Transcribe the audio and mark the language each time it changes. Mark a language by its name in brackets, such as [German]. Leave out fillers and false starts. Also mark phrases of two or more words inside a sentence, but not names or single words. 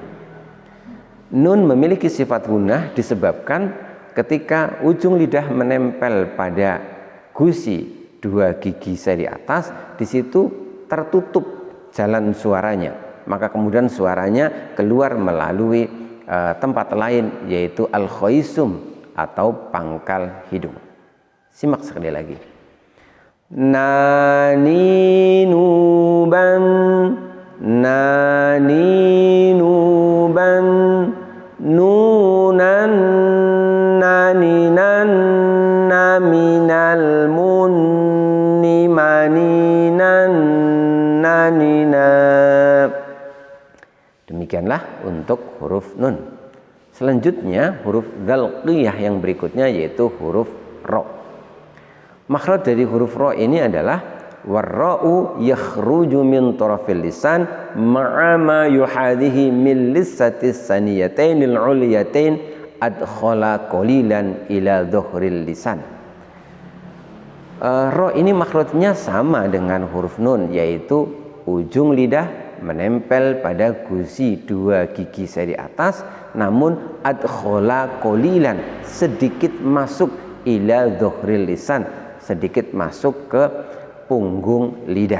[Indonesian] Nun memiliki sifat gunnah disebabkan ketika ujung lidah menempel pada gusi dua gigi seri atas, di situ tertutup jalan suaranya, maka kemudian suaranya keluar melalui tempat lain, yaitu al-khaisum atau pangkal hidung. Simak sekali lagi. Naninuban, naninuban, nunan naninan naminal munni maninan nanina. Demikianlah untuk huruf nun. Selanjutnya huruf dzal-qiyah yang berikutnya, yaitu huruf ro. Makhraj dari huruf ro ini adalah [Arabic] والراء يخرج من طرف اللسان مع ما يحاذيه من لثة الثنيتين العلييين أدخل قليلا إلى ظهر اللسان. [Indonesian] Ro ini makhrajnya sama dengan huruf nun, yaitu ujung lidah menempel pada gusi dua gigi seri atas, namun [Arabic] أدخل قليلا, [Indonesian] sedikit masuk, [Arabic] إلى ظهر اللسان, [Indonesian] sedikit masuk ke punggung lidah.